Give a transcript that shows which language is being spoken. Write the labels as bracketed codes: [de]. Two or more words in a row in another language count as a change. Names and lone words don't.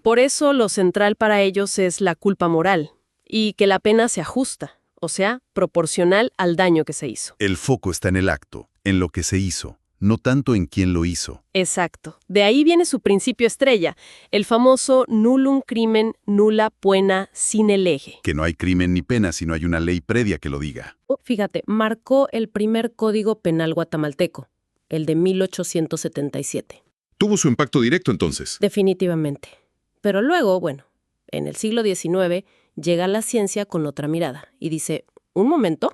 [es] Por eso lo central para ellos es la culpa moral y que la pena se ajusta, o sea, proporcional al daño que se hizo. El foco está en el acto, en lo que se hizo, no tanto en quién lo hizo. Exacto. De ahí viene su principio estrella, el famoso [la] nullum crimen nulla poena sine lege. [es] Que no hay crimen ni pena si no hay una ley previa que lo diga. Fíjate, marcó el primer código penal guatemalteco, el de 1877. Tuvo su impacto directo entonces. Definitivamente. Pero luego, bueno, en el siglo XIX llega la ciencia con otra mirada y dice, un momento,